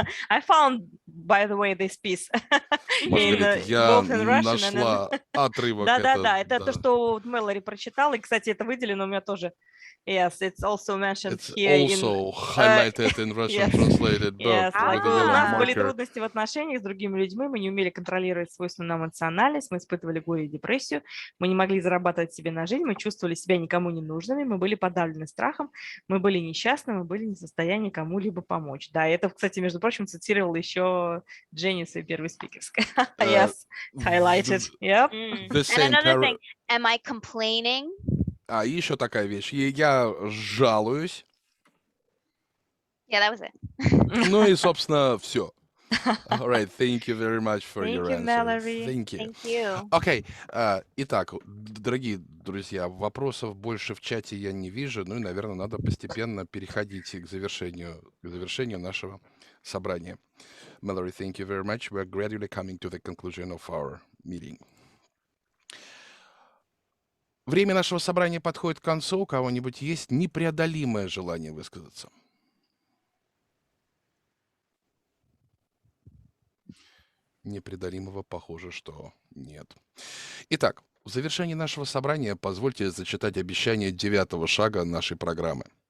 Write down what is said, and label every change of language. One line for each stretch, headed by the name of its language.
English: I found, by the way, this piece.
Russian: Я нашла отрывок. Да, это то, что Мэллори прочитала, и, кстати, это выделено у меня тоже.
English: Yes, it's also mentioned It's here. also highlighted in Russian translated book. Yes, like,
Russian: у нас были
English: marker.
Russian: трудности в отношениях с другими людьми, мы не умели контролировать свойственную нам эмоциональность, мы испытывали горе и депрессию, мы не могли зарабатывать себе на жизнь, мы чувствовали себя никому не нужными, мы были подавлены страхом, мы были несчастны, мы были не в состоянии кому-либо помочь. Да, это, кстати, между прочим, цитировал еще Дженни в своей первой спикерской.
English: Yes, highlighted. Yep. And another thing, am I complaining?
Russian: А еще такая вещь. Я жалуюсь.
English: Yeah, that was it.
Russian: Ну и, собственно, все.
English: All right, thank you very much for your answer. Mэллори. Thank you. Thank you.
Russian: Окей, итак, дорогие друзья, вопросов больше в чате я не вижу, ну и, наверное, надо постепенно переходить к завершению нашего собрания.
English: Мэллори, thank you very much. We're gradually coming to the conclusion of our meeting.
Russian: Время нашего собрания подходит к концу. У кого-нибудь есть непреодолимое желание высказаться? Непреодолимого, похоже, что нет. Итак, в завершении нашего собрания позвольте зачитать обещание 9-го шага нашей программы.